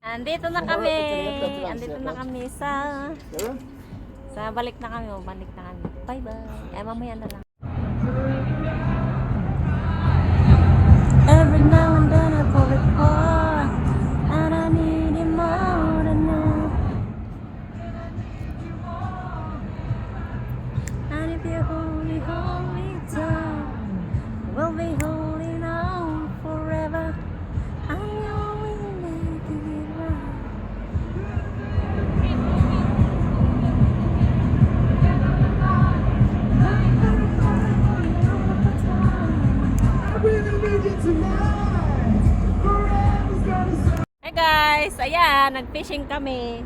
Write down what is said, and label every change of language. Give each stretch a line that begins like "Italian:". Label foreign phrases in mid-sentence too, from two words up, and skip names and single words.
Filipino: Andito na kami. Andito na kami sa...
Swedish: Ser du?
Filipino: Balik na kami. Balik na kami. Bye-bye. Ay, mamaya na lang.
English: Every now and then I fall apart, and I need you more than now. And if you hold me down, we'll be holding on forever. I know we'll make it right. Hey guys,
Filipino: ayan, nag-fishing kami.